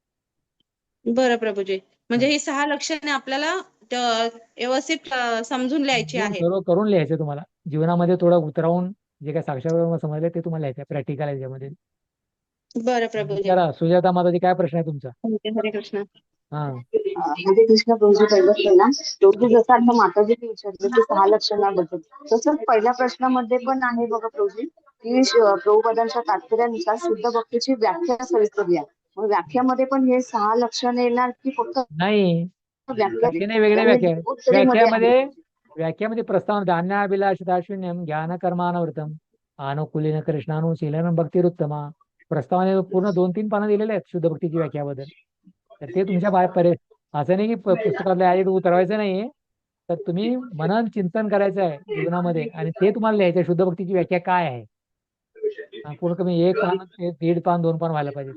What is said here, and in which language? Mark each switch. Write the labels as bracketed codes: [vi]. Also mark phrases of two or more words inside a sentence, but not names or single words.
[mr] बरं प्रभूजी, म्हणजे ही 6 लक्षणे आपल्याला व्यवस्थित समजून लिहायची समजून आहेत. सर्व करून लिहायचं तुम्हाला. जीवनामध्ये थोडं उतरावून जे काही साक्षात समजले ते तुम्हाला लिहायचं आहे. प्रॅक्टिकल आहे त्यामध्ये. बरं प्रभूजी. विचारा सुजाता माताजी, काय प्रश्न आहे तुमचा? हरे कृष्ण. हा हरे कृष्ण प्रभूजी. पहिला पहिला प्रभू जसं आता माताजीने विचारलं की 6 लक्षणाबद्दल, तसंच पहिल्या प्रश्नामध्ये पण आहे बघा प्रभूजी, की प्रभुपदांच्या तात्पर्यानुसार शुद्ध भक्तीची व्याख्या सविस्तर द्या. मग व्याख्यामध्ये पण हे 6 लक्षणे येणार की फक्त नाही, व्याख्या? लक्षणे वेगळे. व्याख्या उत्तरीमध्ये आहे. व्याख्यामध्ये प्रस्तावना [sa] धान्याभिलाषिता शून्यम ज्ञान कर्मानवृतम अनुकुलीन कृष्णानुशीलन भक्तिरुत्तमा. [mr] प्रस्तावने पूर्ण 2-3 पानं दिलेले आहेत शुद्ध भक्तीची व्याख्याबद्दल. तर ते तुमच्या असं नाही की पुस्तकातल्या आधी उतरवायचं नाहीये. तर तुम्ही मनन चिंतन करायचं आहे जीवनामध्ये, आणि ते तुम्हाला लिहायचं आहे शुद्ध भक्तीची व्याख्या काय आहे. पूर्ण कमी 1 पान, 1.5 पान, 2 पान व्हायला पाहिजे.